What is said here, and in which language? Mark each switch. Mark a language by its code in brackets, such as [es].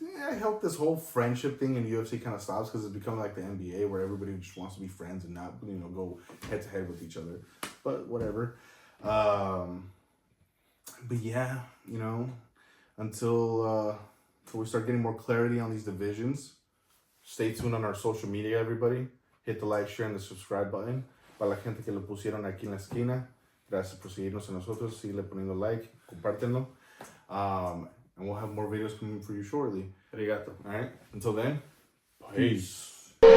[en] I hope this whole friendship thing in UFC kind of stops because it's become like the NBA where everybody just wants to be friends and not, go head to head with each other. But whatever. But yeah, until we start getting more clarity on these divisions. Stay tuned on our social media, everybody. Hit the like, share, and the subscribe button. [es] Para la gente que lo pusieron aquí en la esquina, gracias por seguirnos a nosotros. Sigue poniendo like, compártenlo. [en] And we'll have more videos coming for you shortly. [ja] Arigato. [en] All right. Until then, peace.